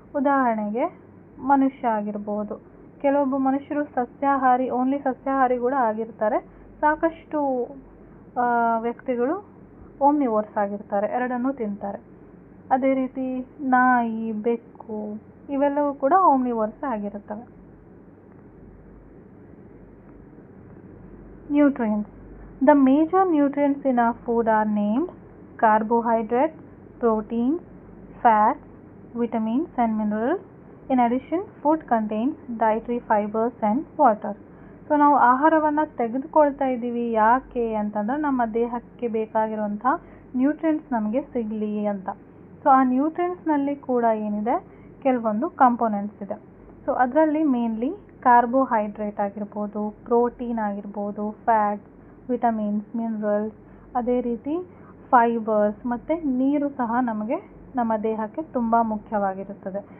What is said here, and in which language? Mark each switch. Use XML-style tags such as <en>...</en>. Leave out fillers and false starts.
<kn>ಉದಾಹರಣೆಗೆ ಮನುಷ್ಯ ಆಗಿರ್ಬೋದು. ಕೆಲವೊಬ್ಬ ಮನುಷ್ಯರು ಓನ್ಲಿ ಸಸ್ಯಾಹಾರಿ ಕೂಡ ಆಗಿರ್ತಾರೆ. ಸಾಕಷ್ಟು ವ್ಯಕ್ತಿಗಳು ಓಮ್ನಿವೋರ್ಸ್ ಆಗಿರ್ತಾರೆ, ಎರಡನ್ನೂ ತಿಂತಾರೆ. ಅದೇ ರೀತಿ ನಾಯಿ, ಬೆಕ್ಕು ಇವೆಲ್ಲವೂ ಕೂಡ ಓಮ್ನಿವೋರ್ಸ್ ಆಗಿರುತ್ತವೆ.</kn> <en>Nutrients. The major nutrients in our food are named carbohydrates, proteins, fats, vitamins and minerals. In addition, food contains dietary fibers and water.</en> <kn>So ನಾವು ಆಹಾರವನ್ನು ತೆಗೆದುಕೊಳ್ತಾ ಇದ್ದೀವಿ ಯಾಕೆ ಅಂತಂದರೆ ನಮ್ಮ ದೇಹಕ್ಕೆ ಬೇಕಾಗಿರುವಂಥ ನ್ಯೂಟ್ರಿಯೆಂಟ್ಸ್ ನಮಗೆ ಸಿಗಲಿ ಅಂತ. ಸೊ ಆ ನ್ಯೂಟ್ರಿಯೆಂಟ್ಸ್ನಲ್ಲಿ ಕೂಡ ಏನಿದೆ, ಕೆಲವೊಂದು ಕಂಪೋನೆಂಟ್ಸ್ ಇದೆ. ಸೊ ಅದರಲ್ಲಿ ಮೇನ್ಲಿ ಕಾರ್ಬೋಹೈಡ್ರೇಟ್ ಆಗಿರ್ಬೋದು, ಪ್ರೋಟೀನ್ ಆಗಿರ್ಬೋದು, ಫ್ಯಾಟ್ಸ್, ವಿಟಮಿನ್ಸ್, ಮಿನರಲ್ಸ್, ಅದೇ ರೀತಿ ಫೈಬರ್ಸ್ ಮತ್ತು ನೀರು ಸಹ ನಮಗೆ ನಮ್ಮ ದೇಹಕ್ಕೆ ತುಂಬ ಮುಖ್ಯವಾಗಿರುತ್ತದೆ.</kn>